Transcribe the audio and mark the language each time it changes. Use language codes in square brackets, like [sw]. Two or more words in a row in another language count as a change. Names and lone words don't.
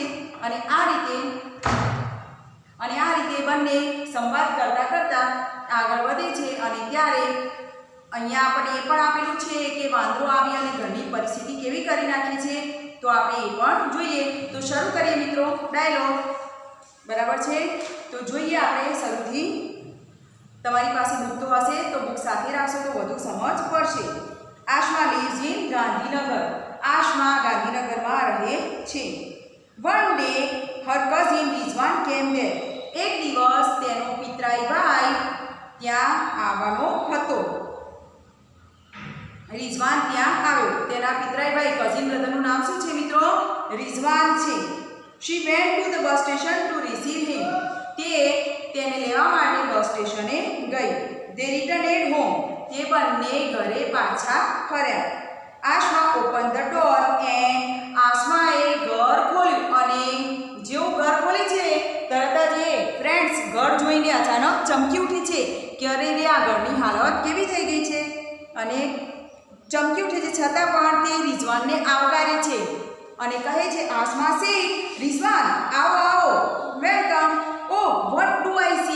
[gu] અને આ રીતે બંને સંવાદ કરતા કરતા આગળ વધે છે અને ત્યારે અહીંયા આપણે એ પણ આપેલું છે કે વાંદરો આવી અને ઘરની પરિસ્થિતિ કેવી કરી નાખી છે, તો આપણે એ પણ જોઈએ। તો શરૂ કરીએ મિત્રો ડાયલોગ, બરાબર છે? તો જોઈએ આપણે શરૂથી। તમારી પાસે બુક તો હશે તો બુક સાથે રાખશો તો વધુ સમજ પડશે। આશમા [en] lives in [gu] ગાંધીનગર। આશમા ગાંધીનગરમાં રહે છે। [en] one day her cousin Rizwan came there। [gu] એક દિવસ તેનો પિતરાઈ ભાઈ ત્યાં આવવાનો હતો। રિઝવાન ત્યાં આવ્યો। તેના પિતરાઈ ભાઈ કઝિન બ્રધરનું નામ શું છે મિત્રો? રિઝવાન છે। [en] She went to the bus station to receive him. [gu] તે તેને લેવા માટે બસ સ્ટેશને ગઈ। [en] They returned home. [gu] તે બંને ઘરે પાછા ફર્યા। [en] Ashma opened the door and [gu] આસમાએ ઘર ખોલ્યું અને જેવું ઘર ઘર જોઈને અચાનક ચમકી ઉઠી છે કે અરે રે આ ઘરની હાલત કેવી થઈ ગઈ છે, અને ચમકી ઉઠે છે છતાં પણ તે રિઝવાનને આવકારે છે અને કહે છે આસમા સેડ રિઝવાન આવો આવો વેલકમ, [en] oh what do I see.